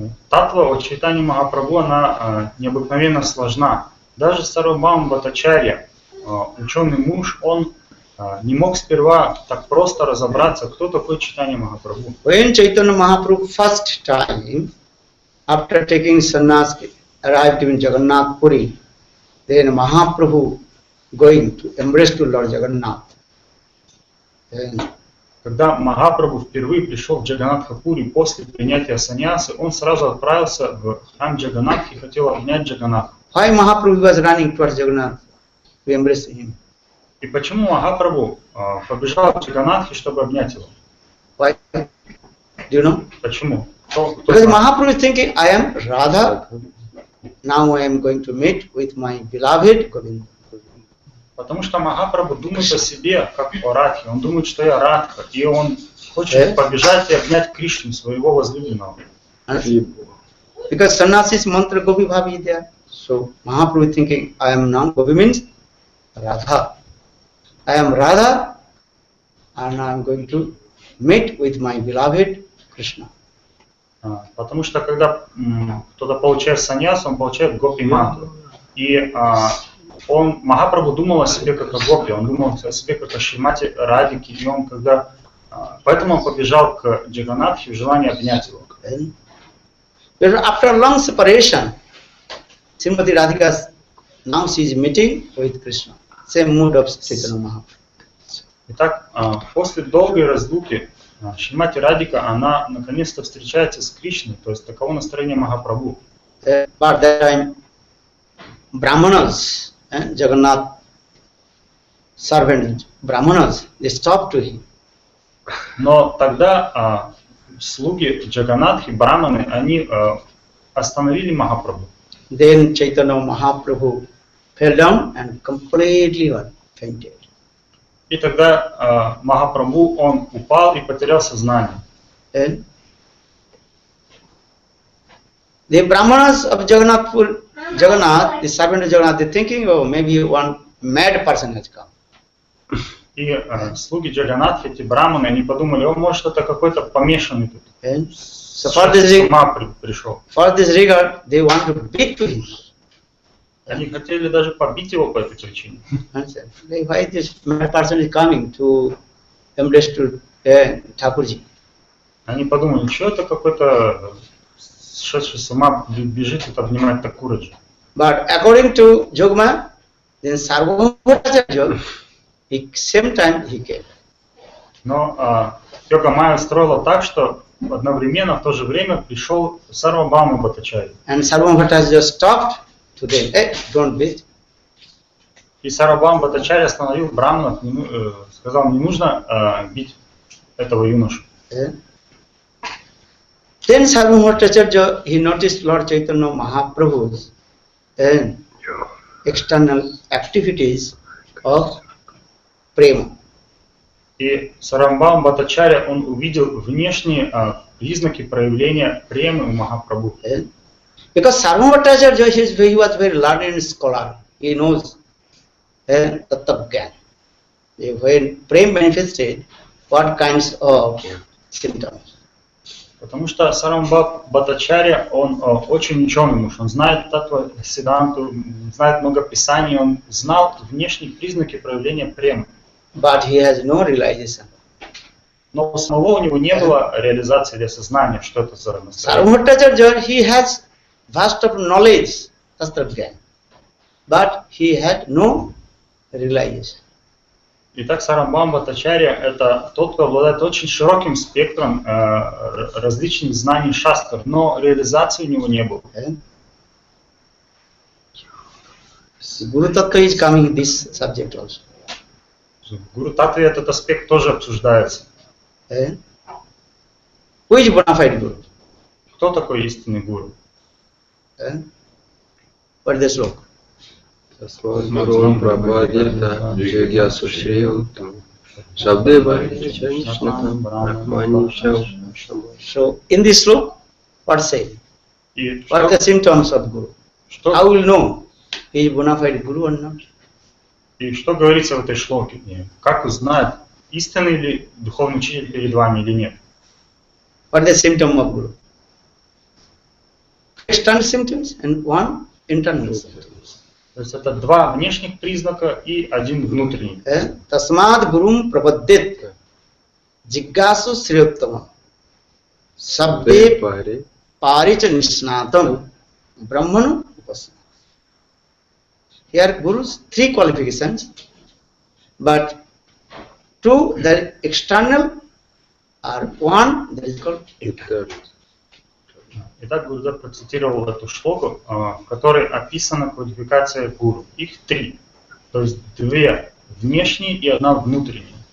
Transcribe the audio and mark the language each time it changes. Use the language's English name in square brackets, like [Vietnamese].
[Russian] Татва от Чайтаньи Махапрабху, она необыкновенно сложна. Даже Сарвабхаума Бхаттачарья, ученый муж, он не мог сперва так просто разобраться, кто такой Чайтанья Махапрабху. [English] When Chaitanya Mahaprabhu first time, after taking sannyas, arrived in Jagannath Puri, then Mahaprabhu going to embrace to Lord Jagannath. [Russian] Когда Махапрабху впервые пришел в Джаганнатха-пури после принятия саньясы, он сразу отправился в храм Джаганнатхи и хотел обнять Джаганнатху. [English] Why Mahaprabhu was running towards Jagannath to embrace him? [Russian] И почему Махапрабху побежал к Джаганнатхе, чтобы обнять его? [English] Why? Do you know? [Russian] Почему? [English] Because Mahaprabhu is thinking, I am Radha, now I am going to meet with my beloved Govinda. [Russian] Потому что Махапрабху думает о себе, как о Радхе. Он думает, что я Радха, и он хочет побежать и обнять Кришну, своего возлюбленного. [English] Because sannyasis mantra Gopi Bhavi is there. So Mahaprabhu is thinking, I am now, Gopi means Radha. I am Radha and I am going to meet with my beloved Krishna. [Russian] Потому что когда кто-то получает саньяс, он получает гопи-мантру. И Махапрабху думал о себе как о гопи, он думал о себе как о Шримати Радике, и он поэтому он побежал к Джаганнатхе в желании обнять его. [English] After a long separation, Srimati Radhika, now she is meeting with Krishna. Same mood of Chaitanya Mahaprabhu. [Russian] Итак, после долгой разлуки Шримати Радика, она наконец-то встречается с Кришной, то есть таково настроение Махапрабху. [English] But that time, Brahmanas, Jagannath servant Brahmanas, they stopped to him. [Russian] Но тогда слуги Джаганнатхи, браманы, они остановили Махапрабху. [English] Then Chaitanya Mahaprabhu fell down and completely fainted. [Russian] И тогда Махапрабху, он упал и потерял сознание. [English] And the Brahmanas of Jagannath, the servant of Jagannath, they thinking, oh, maybe one mad person has come. [Russian] И слуги Джаганнатхи, эти браманы, они подумали, о, может, это какой-то помешанный тут. [English] So for this [Russian] пришел. [English] regard, they want to beat to him. [Russian] Они хотели даже побить его по этой причине. [English] Why this mad person is coming to embrace to Thakurji? [Russian] Они подумали, что это какой-то сошедший с ума бежит тут обнимать Такураджи. [English] But according to Jogma, then Sarvabhaumacharya, same time he came. [Russian] Но Йога Майя устроила так, что одновременно в то же время пришел Сарвабхаума Бхаттачарья. [English] And Sarvabhaumacharya stopped to them. Hey, don't beat. [Russian] И Сарвабхаума Бхаттачарья остановил браманов, сказал, не нужно бить этого юношу. [English] Then Sarvabhaumacharya, he noticed Lord Chaitanya Mahaprabhu's external activities of prema. [Russian] И Сарвабхаума Бхаттачарья, он увидел внешние признаки проявления премы у Махапрабху. [English] Because Sarvabhaumacharya, he was very learned scholar. He knows tattva-gyan. When prema manifested, what kinds of symptoms. [Russian] Потому что Сарвабхаума Бхаттачарья, он очень ученый муж, он знает таттва сиданту, знает много писаний, он знал внешние признаки проявления премы. [English] But he has no realization. [Russian] Но самого у него не было реализации или осознания, что это за настроение. [English] Sarvabhaumacharya, he has vast of knowledge, tattva-gyan, but he had no realization. [Russian] Итак, Сарвабхаума Бхаттачарья – это тот, кто обладает очень широким спектром различных знаний шастр, но реализации у него не было. [English] Guru-tаттva is coming in this subject also. [Russian] В Гуру-таттве этот аспект тоже обсуждается. [English] Who is bona fide Guru? [Russian] Кто такой истинный гуру? [English] What is the sloka? [Sanskrit] Гуру Прабхадита Джигьясу Шрилтам Шабдева Нишанта-бхаджан. [English] So in this sloka, what say? What are the symptoms of Guru? How will know he is bona fide Guru or not? [Russian] И что говорится в этой шлоке? Как узнать, истинный ли духовный учитель перед вами или нет? [English] What is the symptom of Guru? External symptoms and one internal symptom. [Russian] То есть это два внешних признака и один внутренний. [Sanskrit] Tasmad Gurum Prabhaddit Jiggasu Sriyottama Sabbe Paricha Nishnatam Brahmanu Upasana. [English] Here Guru's three qualifications, but two the external are one that is called internal. [Russian] Итак, Гурудев процитировал эту шлоку, в которой описана квалификация гуру. Их три. То есть две внешние и одна внутренняя.